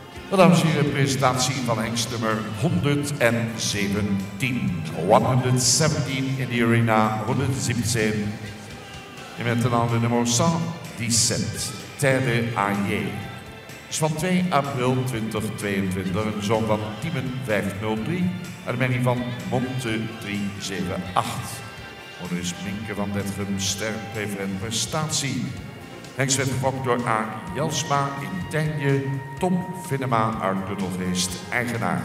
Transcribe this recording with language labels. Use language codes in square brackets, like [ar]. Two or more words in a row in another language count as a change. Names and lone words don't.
[nl] Dames en heren, presentatie van hengst nummer 117. 117 in de arena 117. [fr] Et maintenant le numéro 117, Terre Aillé. [nl] Is van 2 april 2022, een zoon van Timen 503, uit de merrie van Monte 378. Onder is Minke van Detrum, ster, preferent prestatie. Hengst werd gefokt door A. Jelsma in Tenje, Tom Vinnema uit Tuttelgeest, eigenaar.